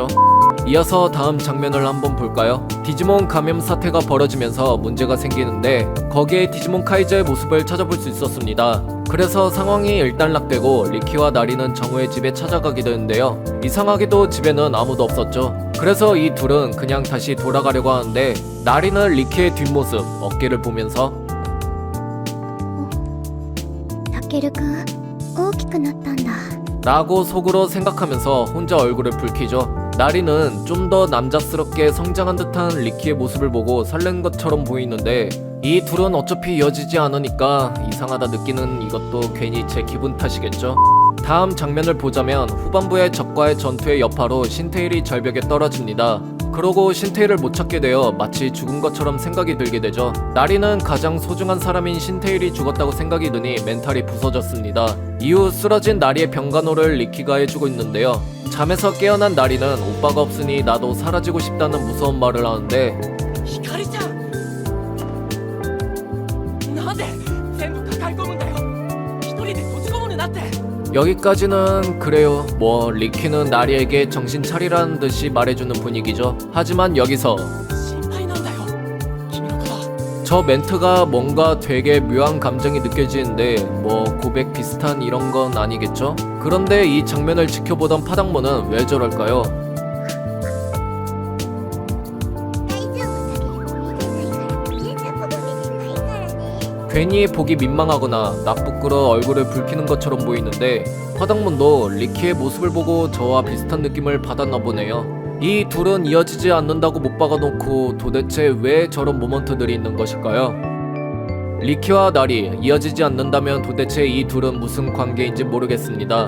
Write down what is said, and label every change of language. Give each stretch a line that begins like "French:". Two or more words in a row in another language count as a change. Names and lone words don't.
Korean: 이어서 다음 장면을 한번 볼까요? 디지몬 감염 사태가 벌어지면서 문제가 생기는데 거기에 디지몬 카이저의 모습을 찾아볼 수 있었습니다. 그래서 상황이 일단락되고 리키와 나리는 정우의 집에 찾아가게 되는데요. 이상하게도 집에는 아무도 없었죠. 그래서 이 둘은 그냥 다시 돌아가려고 하는데, 나리는 리키의 뒷모습, 어깨를 보면서
Japanese: タケルくん大きくなったんだ
Korean: 라고 속으로 생각하면서 혼자 얼굴을 붉히죠. 나리는 좀 더 남자스럽게 성장한 듯한 리키의 모습을 보고 설렌 것처럼 보이는데, 이 둘은 어차피 이어지지 않으니까 이상하다 느끼는 이것도 괜히 제 기분 탓이겠죠. 다음 장면을 보자면 후반부의 적과의 전투의 여파로 신테일이 절벽에 떨어집니다. 그러고 신테일을 못 찾게 되어 마치 죽은 것처럼 생각이 들게 되죠. 나리는 가장 소중한 사람인 신테일이 죽었다고 생각이 드니 멘탈이 부서졌습니다. 이후 쓰러진 나리의 병간호를 리키가 해주고 있는데요. 잠에서 깨어난 나리는 오빠가 없으니 나도 사라지고 싶다는 무서운 말을 하는데,
Japanese: ひかりちゃんなんで全部抱え込むんだよ。一人で閉じこもるなって。
Korean: 여기까지는 그래요. 뭐 리키는 나리에게 정신 차리라는 듯이 말해주는 분위기죠. 하지만 여기서
Japanese: 心配なんだよ君のこと。
Korean: 저 멘트가 뭔가 되게 묘한 감정이 느껴지는데, 뭐 고백 비슷한 이런 건 아니겠죠? 그런데 이 장면을 지켜보던 파당모는 왜 저럴까요?
Japanese: 大丈夫タケルくん見てないからね絶対僕見てないからね
Korean: 괜히 보기 민망하거나 나쁘끄러 얼굴을 붉히는 것처럼 보이는데, 파당몬도 리키의 모습을 보고 저와 비슷한 느낌을 받았나 보네요. 이 둘은 이어지지 않는다고 못 박아놓고 도대체 왜 저런 모먼트들이 있는 것일까요? 리키와 나리 이어지지 않는다면 도대체 이 둘은 무슨 관계인지 모르겠습니다.